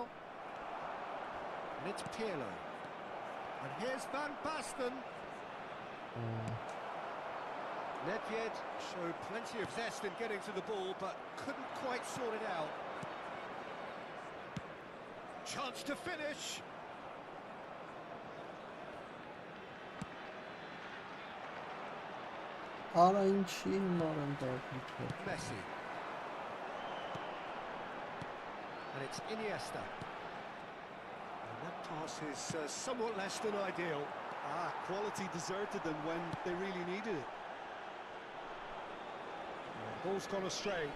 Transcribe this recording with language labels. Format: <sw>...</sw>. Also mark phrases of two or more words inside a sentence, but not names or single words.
<en>And it's Pirlo. And here's Van Basten. Nedved showed plenty of zest in getting to the ball, but couldn't quite sort it out. Chance to finish.</en> <hy>Արա ինչի հիմար են դակնիքը</hy> <en>Messi. And it's Iniesta. And that pass is somewhat less than ideal. Quality deserted them when they really needed it. Ball's gone astray.</en>